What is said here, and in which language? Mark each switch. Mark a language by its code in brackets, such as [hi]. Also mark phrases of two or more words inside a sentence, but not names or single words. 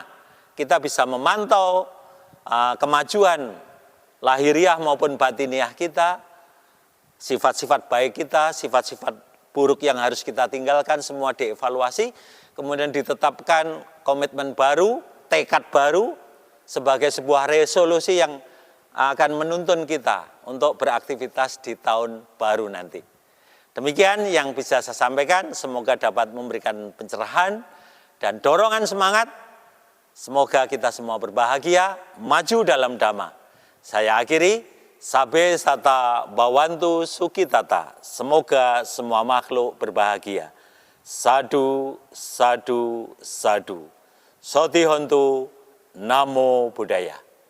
[id] Kita bisa memantau kemajuan lahiriah maupun batiniah kita, sifat-sifat baik kita, sifat-sifat buruk yang harus kita tinggalkan, semua dievaluasi, kemudian ditetapkan komitmen baru, tekad baru, sebagai sebuah resolusi yang akan menuntun kita untuk beraktivitas di tahun baru nanti. Demikian yang bisa saya sampaikan, semoga dapat memberikan pencerahan dan dorongan semangat. Semoga kita semua berbahagia, maju dalam dhamma. Saya akhiri, [pi] sabe sata bawantu sukitata. [id] Semoga semua makhluk berbahagia. [pi] Sadu, sadu, sadu. Soti hontu, namo buddhaya.